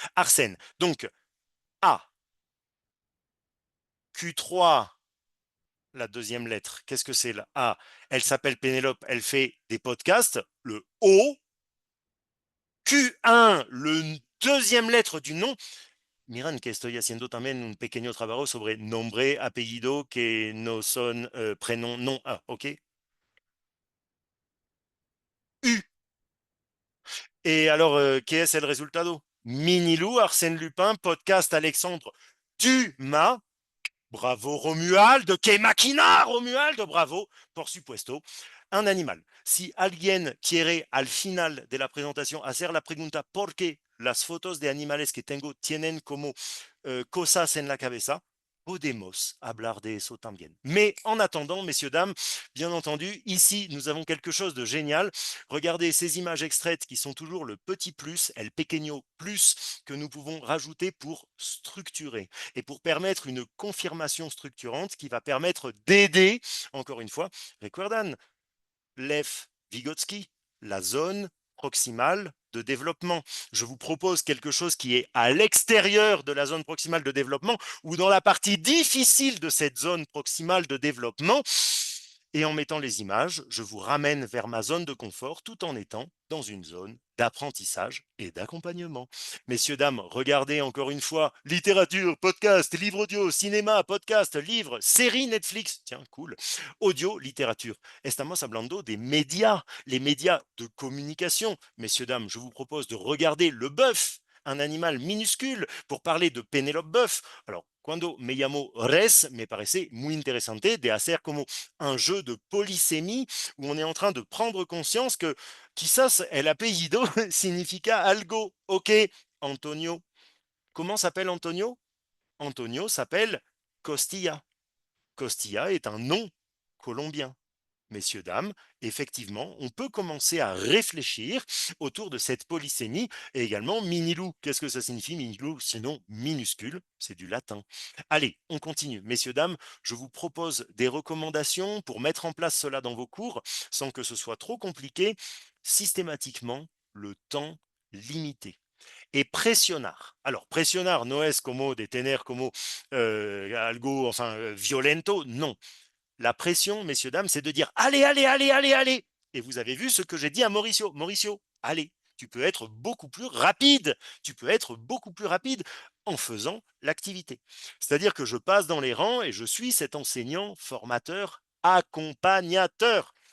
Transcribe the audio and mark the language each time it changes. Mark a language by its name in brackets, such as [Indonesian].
[French] Arsène. Donc, A. Q3, la deuxième lettre. Qu'est-ce que c'est là? A. Elle s'appelle Pénélope, elle fait des podcasts. Le O. Q1, le deuxième lettre du nom. [Spanish] Miran, que estoy haciendo también un pequeño trabajo sobre nombre, apellido, que no son [French] prénom, nom. Ah, ok. U. Et alors, quel est le résultat? Minilou, Arsène Lupin, podcast Alexandre Dumas. [Spanish] Bravo Romualdo, que máquina Romualdo, bravo, por supuesto. Un animal. Si alguien quiere al final de la presentación hacer la pregunta ¿por qué las fotos de animales que tengo tienen como cosas en la cabeza? Podemos hablar de eso también. [French] Mais en attendant, messieurs, dames, bien entendu, ici, nous avons quelque chose de génial. Regardez ces images extraites qui sont toujours le petit plus, [Spanish] el pequeño plus, [French] que nous pouvons rajouter pour structurer et pour permettre une confirmation structurante qui va permettre d'aider, encore une fois, recuerdan, Lev Vygotsky, la zone proximale de développement. Je vous propose quelque chose qui est à l'extérieur de la zone proximale de développement ou dans la partie difficile de cette zone proximale de développement. Et en mettant les images, je vous ramène vers ma zone de confort tout en étant dans une zone d'apprentissage et d'accompagnement. Messieurs, dames, regardez encore une fois littérature, podcast, livre audio, cinéma, podcast, livre, série Netflix. Tiens, cool. Audio, littérature. [Spanish] Estamos hablando [French] des médias, les médias de communication. Messieurs, dames, je vous propose de regarder le bœuf, un animal minuscule, pour parler de Pénélope Boeuf. [Spanish] Alors, cuando me llamo Res, me parece muy interesante de hacer como un [French] jeu de polysémie où on est en train de prendre conscience que [Spanish] quizás el apellido significa algo. Ok, Antonio. [French] Comment s'appelle Antonio? Antonio s'appelle Costilla. Costilla est un nom colombien. Messieurs, dames, effectivement, on peut commencer à réfléchir autour de cette polysémie et également Minilou. Qu'est-ce que ça signifie Minilou? Sinon minuscule, c'est du latin. Allez, on continue. Messieurs, dames, je vous propose des recommandations pour mettre en place cela dans vos cours sans que ce soit trop compliqué. Systématiquement, le temps limité. [Spanish] Et presionar. Alors, presionar no es como de tener como algo, enfin, violento, non. [French] La pression, messieurs, dames, c'est de dire allez, allez, allez, allez, allez. Et vous avez vu ce que j'ai dit à Mauricio. Mauricio, allez, tu peux être beaucoup plus rapide. Tu peux être beaucoup plus rapide en faisant l'activité. C'est-à-dire que je passe dans les rangs et je suis cet enseignant, formateur, accompagnateur.